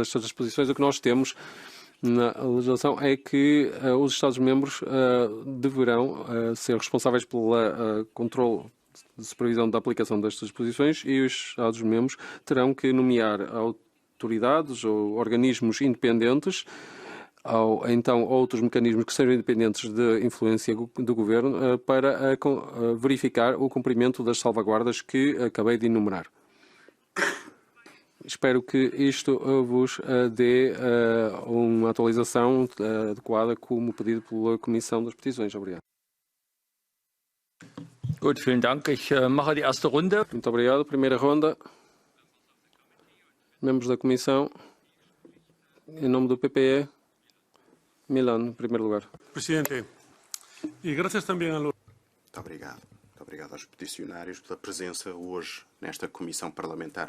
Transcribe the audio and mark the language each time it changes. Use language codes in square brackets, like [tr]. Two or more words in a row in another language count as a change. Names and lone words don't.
[pt] estas disposições, o que nós temos na legislação é que os Estados-membros deverão ser responsáveis pelo controle de supervisão da aplicação destas disposições, e os Estados-membros terão que nomear autoridades ou organismos independentes, ou então outros mecanismos que sejam independentes de influência do Governo, para verificar o cumprimento das salvaguardas que acabei de enumerar. Espero que isto vos dê uma atualização adequada, como pedido pela Comissão das Petições. Obrigado. [de] Gut, vielen Dank. Ich mache die erste Runde. [pt] Muito obrigado. Primeira ronda. Membros da Comissão. Em nome do PPE. Milan, em primeiro lugar. Presidente, e graças também a... Muito obrigado. Muito obrigado aos peticionários pela presença hoje nesta Comissão Parlamentar.